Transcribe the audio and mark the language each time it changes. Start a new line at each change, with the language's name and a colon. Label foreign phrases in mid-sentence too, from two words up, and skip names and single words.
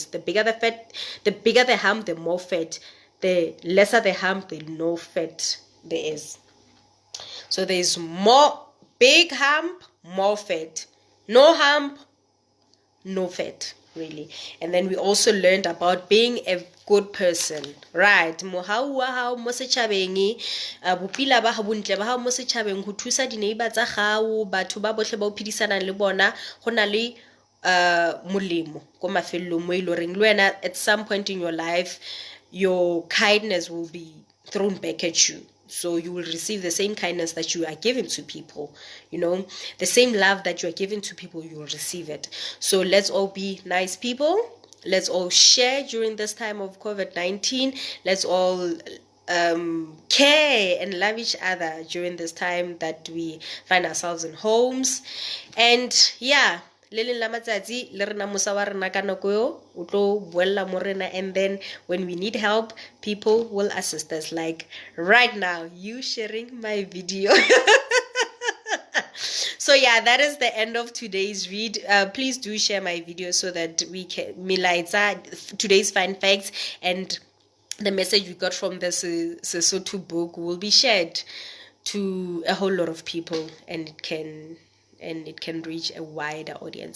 English: The bigger the fat, the bigger the hump, the more fat. The lesser the hump, the no fat there is. So there is more big hump, more fat. No hump, no fat, really. And then we also learned about being a good person, right?
Southern Sotho: Mohau wa hao mo setjhabeng, bopila ba ha bontle ba hao mo setjhabeng, ho thusa di-neighbor tsa hao, batho ba bohle ba o phedisanang le bona, go na le molemo ko mafellong mo ile reng le wena
English: at some point in your life your kindness will be thrown back at you. So you will receive the same kindness that you are giving to people, you know, the same love that you are giving to people, you will receive it. So let's all be nice people. Let's all share during this time of COVID-19. Let's all care and love each other during this time that we find ourselves in homes. And yeah,
Southern Sotho: le leng la matsatsi le rena mosa wa rena ka nako yo o tlo buella mo rena,
English: and then when we need help, people will assist us, like right now you sharing my video. So yeah, that is the end of today's read. Please do share my video so that we can today's fun facts and the message we got from the Sesotho book will be shared to a whole lot of people, and it can reach a wider audience.